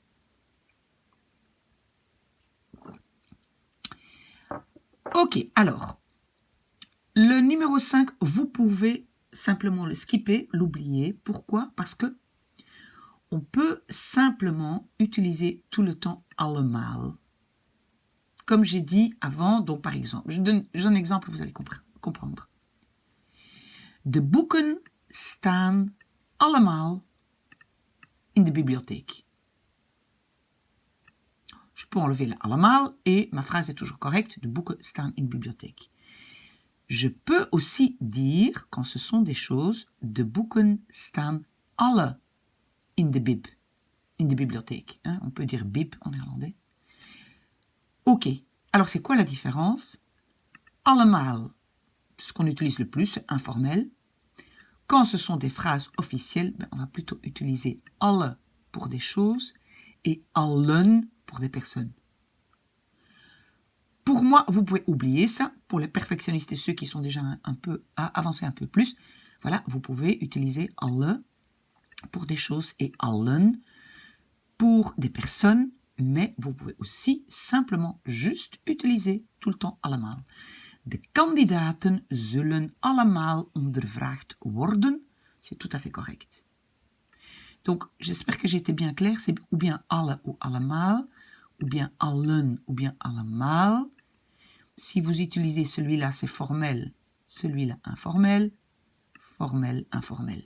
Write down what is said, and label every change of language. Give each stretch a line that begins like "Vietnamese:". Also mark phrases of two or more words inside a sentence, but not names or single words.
French: Ok, alors, le numéro 5, vous pouvez simplement le skipper, l'oublier. Pourquoi? Parce que on peut simplement utiliser tout le temps allemaal. Comme j'ai dit avant, donc par exemple, je donne un exemple, vous allez comprendre.
Dutch: De boeken staan allemaal in de bibliotheek.
French: Je peux enlever le allemaal et ma phrase est toujours correcte.
Dutch: De boeken staan in de bibliotheek.
French: Je peux aussi dire, quand ce sont des choses,
Dutch: de boeken staan alle in de bibliotheek.
French: Hein? On peut dire bib en néerlandais. Ok, alors c'est quoi la différence? Allemaal, ce qu'on utilise le plus, c'est informel. Quand ce sont des phrases officielles, on va plutôt utiliser alle pour des choses et allen pour des personnes. Pour moi, vous pouvez oublier ça. Pour les perfectionnistes et ceux qui sont déjà un peu avancés un peu plus, voilà, vous pouvez utiliser alle pour des choses et allen pour des personnes, mais vous pouvez aussi simplement juste utiliser tout le temps allemaal.
Dutch: De kandidaten zullen allemaal ondervraagd worden.
French: C'est tout à fait correct. Donc, j'espère que j'ai été bien clair. C'est ou bien alle ou allemaal, ou bien allen ou bien allemaal. Si vous utilisez celui-là, c'est formel. Celui-là, informel. Formel, informel.